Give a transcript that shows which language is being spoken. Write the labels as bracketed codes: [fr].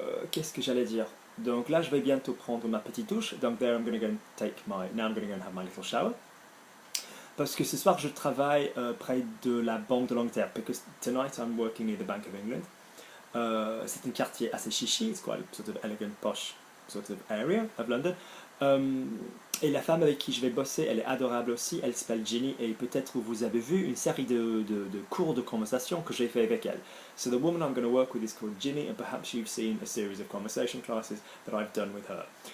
[fr] Qu'est-ce que j'allais dire? Donc là, je vais bientôt prendre ma petite douche. [en] Donc now I'm going to go and have my little shower. [fr] Parce que ce soir, je travaille près de la Banque de l'Angleterre. [en] Because tonight I'm working at the Bank of England. [fr] C'est un quartier assez chichi. [en] It's quite a sort of elegant, posh sort of area of London. [fr] Et la femme avec qui je vais bosser, elle est adorable aussi, elle s'appelle Ginny, et peut-être vous avez vu une série de cours de conversation que j'ai fait avec elle. [en] So the woman I'm going to work with is called Ginny, and perhaps you've seen a series of conversation classes that I've done with her.